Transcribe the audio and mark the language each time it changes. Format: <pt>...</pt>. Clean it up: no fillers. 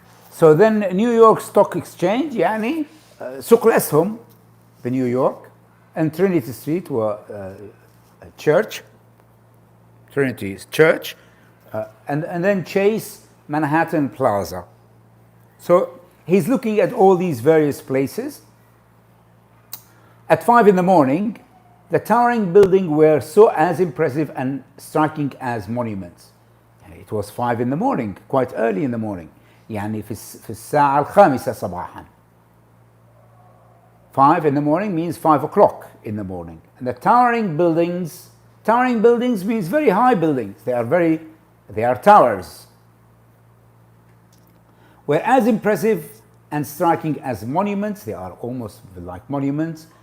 <en>So then New York Stock Exchange</en> <ar>يعني سوق الأسهم في نيويورك</ar> <en>and Trinity Street were church, Trinity Church, and then Chase Manhattan Plaza. So he's looking at all these various places. At 5 in the morning, the towering buildings were so as impressive and striking as monuments. It was 5 in the morning, quite early in the morning.</en> <ar>يعني في الساعة الخامسة صباحا.</ar> <en>5 in the morning means 5 o'clock in the morning. And the towering buildings means very high buildings. They are towers. Were as impressive and striking as monuments. They are almost like monuments.</en>